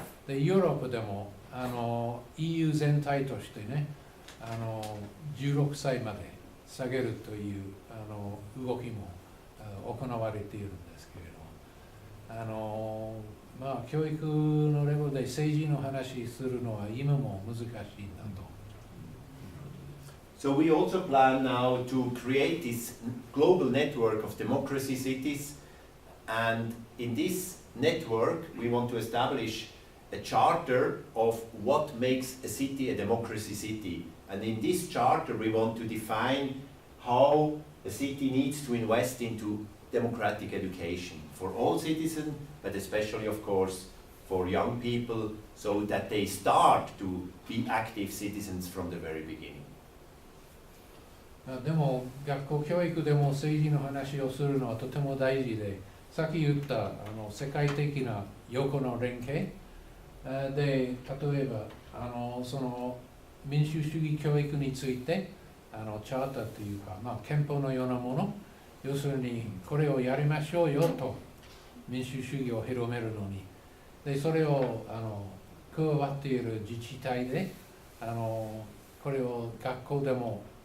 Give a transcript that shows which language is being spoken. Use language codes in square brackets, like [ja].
[ja] でヨーロッパでもEU 全体としてね、16歳まで下げるという動きも行われているんですけれど、まあ教育のレベルで政治の話するのは今も難しいんだと。 [en] So we also plan now to create this global network of democracy cities, and in this network we want to establish a charter of what makes a city a democracy city. And in this charter we want to define how a city needs to invest into democratic education for all citizens, but especially of course for young people, so that they start to be active citizens from the very beginning. [ja] でも学校教育でも政治の話をするのはとても大事で、さっき言った世界的な横の連携で、例えばその民主主義教育についてチャーターというか、まあ、憲法のようなもの、要するにこれをやりましょうよと民主主義を広めるのに、でそれを加わっている自治体でこれを学校でも